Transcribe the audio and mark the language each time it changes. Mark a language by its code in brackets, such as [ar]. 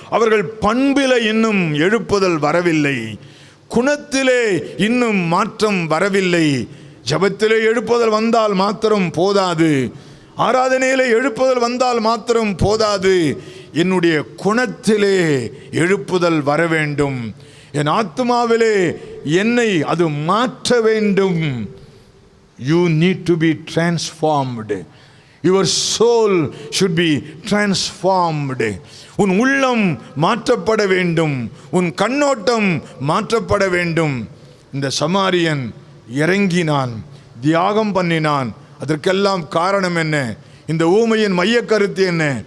[ta] அவர்கள் பண்பிலே இன்னும் எழுப்புதல் வரவில்லை, குணத்திலே இன்னும் மாற்றம் வரவில்லை. ஜெபத்திலே எழுப்புதல் வந்தால் மாத்திரம் போதாது, ஆராதனையிலே எழுப்புதல் வந்தால் மாத்திரம் போதாது. என்னுடைய குணத்திலே எழுப்புதல் வர வேண்டும். என் ஆத்மாவிலே என்னை அது மாற்ற வேண்டும். [en] You need to be transformed. Your soul should be transformed. [ta] உன் உள்ளம் மாற்றப்பட வேண்டும், உன் கண்ணோட்டம் மாற்றப்பட வேண்டும். இந்த சமாரியன் இறங்கினான், தியாகம் பண்ணினான். அதற்கெல்லாம் காரணம் என்ன? இந்த ஊமையின் மைய கருத்து என்ன?